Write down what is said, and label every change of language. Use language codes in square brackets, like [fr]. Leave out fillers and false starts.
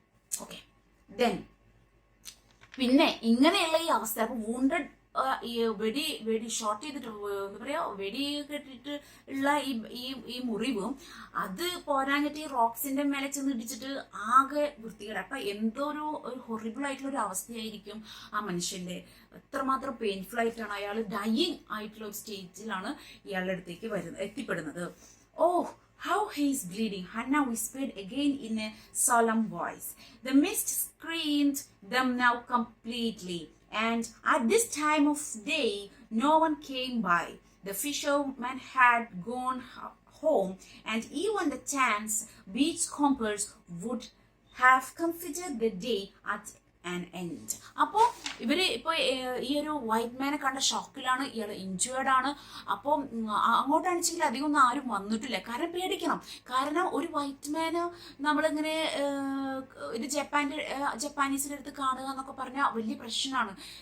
[ml] Okay, then പിന്നെ ഇങ്ങനെയുള്ള ഈ അവസ്ഥ, അപ്പൊ വൂണ്ടഡ് ഈ വെടി ഷോട്ട് ചെയ്തിട്ട് എന്താ പറയാ, വെടി കെട്ടിട്ട് ഉള്ള ഈ മുറിവും അത് പോരാഞ്ഞിട്ട് ഈ റോക്സിന്റെ മേലെ ചെന്ന് ഇടിച്ചിട്ട് ആകെ വൃത്തികേട്. അപ്പൊ എന്തോ ഒരു ഹൊറിബിൾ ആയിട്ടുള്ള ഒരു അവസ്ഥയായിരിക്കും ആ മനുഷ്യന്റെ. എത്രമാത്രം പെയിൻഫുൾ ആയിട്ടാണ് അയാൾ ഡൈയിങ് ആയിട്ടുള്ള ഒരു സ്റ്റേജിലാണ് ഇയാളുടെ അടുത്തേക്ക് എത്തിപ്പെടുന്നത്. [en] Oh, how he is bleeding, Hannah whispered again in a solemn voice. The mist screened them now completely, and at this time of day no one came by. The fisherman had gone home, and even the chance beachcombers would have considered the day at an end. [ml] അപ്പോൾ ഇവര് ഇപ്പോൾ ഈ ഒരു white മാനെ കണ്ട ഷോക്കിലാണ്, ഇയാൾ injured ആണ്. അപ്പോൾ അങ്ങോട്ടാണെച്ചെങ്കിൽ അധികം ഒന്നും ആരും വന്നിട്ടില്ല. കാരണം പേടിക്കണം. കാരണം ഒരു വൈറ്റ് മാന് നമ്മളിങ്ങനെ ഇത് ജപ്പാനീസിൻ്റെ അടുത്ത് കാണുക എന്നൊക്കെ പറഞ്ഞാൽ വലിയ പ്രശ്നമാണ്.